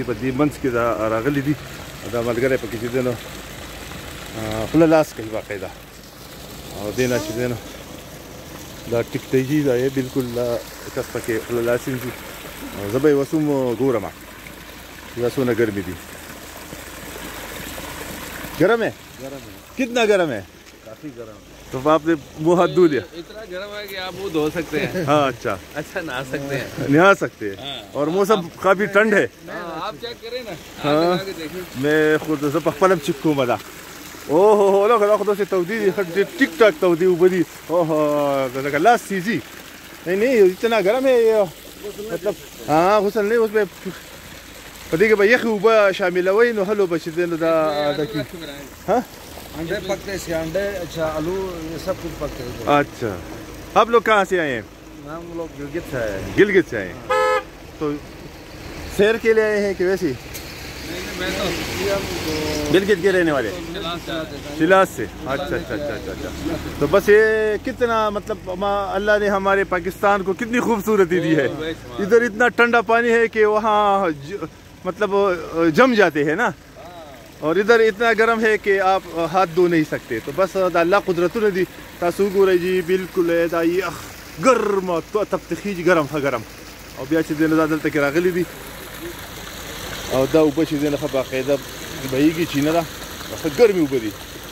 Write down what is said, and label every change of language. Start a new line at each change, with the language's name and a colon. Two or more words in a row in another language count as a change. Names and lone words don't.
Pashto: په دې منځ کې دا راغلي دي، دا ملګری پکې چې دی نو خوله لاس کوي باقاعده او دې نه چې دی نو دا ټیکټېږي، دا یې بالکل کس پکې خوله لاس نیسي. زه به یې اوس هم ګورم چې دا څونه ګرمې دي.
Urdu: گرم ہے؟ کتنا گرم ہے؟ کافی گرم ہے. تو آپ نے منہ ہاتھ دھو لیا؟ اتنا گرم ہے کہ آپ منہ دھو سکتے ہیں. ہاں اچھا نہا سکتے ہیں. نہا سکتے ہیں اور موسم کافی ٹھنڈ ہے. آپ چیک کریں نا. ہاں میں خود
Pashto: پخپلم چکو مدا. اوه لو دا خو داسې تودې دي، ټیک ټاک تودې اوبه دي. اوه لکه لاس سیزي. نه
Urdu: اتنا گرم ہے مطلب ہاں غسل نہیں، اس میں
Pashto: په دې کې به یخې اوبه شاملوئ نو هلو به چې دی نو دا ہاں
Urdu: انڈے پکتے ہیں، انڈے اچھا آلو یہ سب کچھ پکتے ہیں. اچھا آپ لوگ کہاں سے آئے ہیں؟ ہم لوگ گلگت سے آئے ہیں. گلگت سے آئے ہیں تو سیر کے لیے آئے ہیں کہ ویسے؟ گلگت کے رہنے والے شیلاس سے. اچھا تو بس یہ کتنا مطلب اللہ نے ہمارے پاکستان کو کتنی خوبصورتی دی ہے. ادھر اتنا ٹھنڈا پانی ہے کہ وہاں مطلب جم جاتے ہیں نا، اور ادھر اتنا گرم ہے کہ آپ ہاتھ دھو نہیں سکتے. تو بس
Pashto: دا اللہ قدرتونه دي. تاسو ګورئ جی بالکل دا یخ ګرمه تپتخیږي، ګرم ښه ګرم. او بیا چې دی نو دا دلته کې راغلي دي او دا اوبه چې دی نو ښه باقاعده بهیږي، چینه ده ښه ګرمې اوبه دي.